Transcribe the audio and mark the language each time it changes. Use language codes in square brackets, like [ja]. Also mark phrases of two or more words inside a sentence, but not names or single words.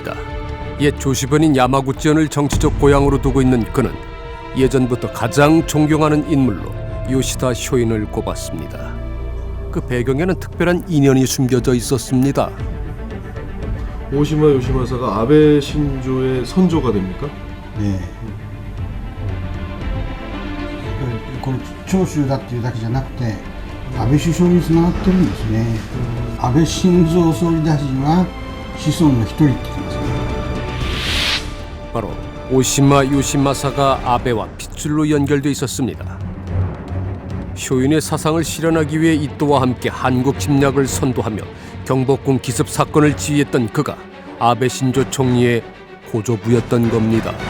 [ko] 옛 조슈번인 야마구치현을 정치적 고향으로 두고 있는 그는 예전부터 가장 존경하는 인물로 요시다 쇼인을 꼽았습니다. 그 배경에는 특별한 인연이 숨겨져 있었습니다. 오시마 요시마사가 아베 신조의 선조가 됩니까? 네. [ja] この長州だっていうだけじゃなくて安倍首相につながってるんですね。安倍晋三総理大臣は子孫の一人って言ってますね。 [ko] 바로 오시마 요시마사가 아베와 핏줄로 연결돼 있었습니다. 쇼인의 사상을 실현하기 위해 이토와 함께 한국 침략을 선도하며 경복궁 기습 사건을 지휘했던 그가 아베 신조 총리의 고조부였던 겁니다.